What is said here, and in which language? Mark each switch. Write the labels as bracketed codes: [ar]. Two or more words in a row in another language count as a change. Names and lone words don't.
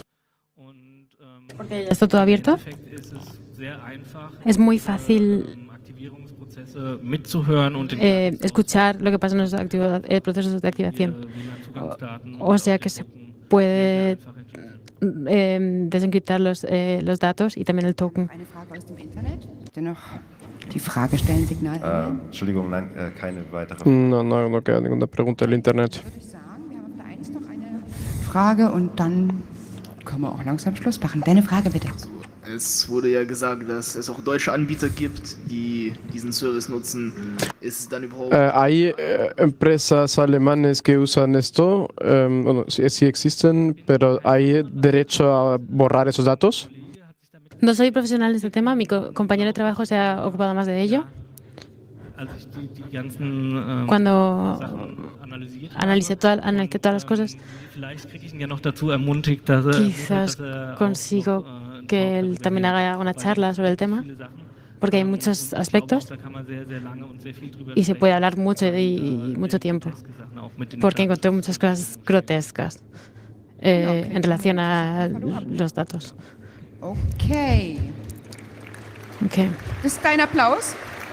[es] Porque ya está todo abierto. Es muy fácil escuchar lo que pasa en los procesos de activación. O sea que se puede desencriptar los datos y también el token. [de] Eine Frage aus dem Internet? Bitte noch die Frage stellen, Signal. Entschuldigung, nein, keine weitere. [es] No queda ninguna pregunta del Internet. [de] Würde ich sagen, wir haben auf der 1 noch eine Frage und dann können wir auch langsam Schluss machen. Deine Frage bitte. Es wurde ja gesagt, dass es auch deutsche Anbieter gibt, die diesen Service nutzen. Ist es dann überhaupt... [es] ¿Hay empresas alemanes que usan esto? Bueno, sí existen, pero ¿hay derecho a borrar esos datos? No soy profesional en este tema, mi compañero de trabajo se ha ocupado más de ello. Cuando analicé todas las cosas, quizás consigo que él también haga una charla sobre el tema, porque hay muchos aspectos y se puede hablar mucho y mucho tiempo, porque encontré muchas cosas grotescas en relación a los datos. [de] Okay. Okay. Das ist dein Applaus.